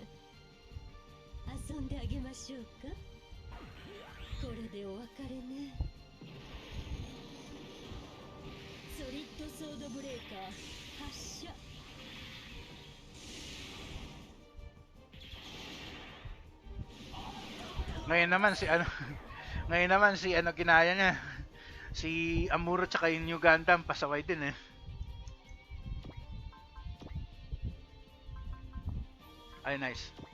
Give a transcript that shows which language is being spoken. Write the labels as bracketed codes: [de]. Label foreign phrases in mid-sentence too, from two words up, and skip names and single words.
[ja] 遊んであげましょうか。これでお別れね。ソリッドソードブレーカー発射。 [tl] Ngayon naman si ano ngayon naman si ano kinaya niya. Si Amuro tsaka yung New Gundam pasaway din eh. Ay, nice.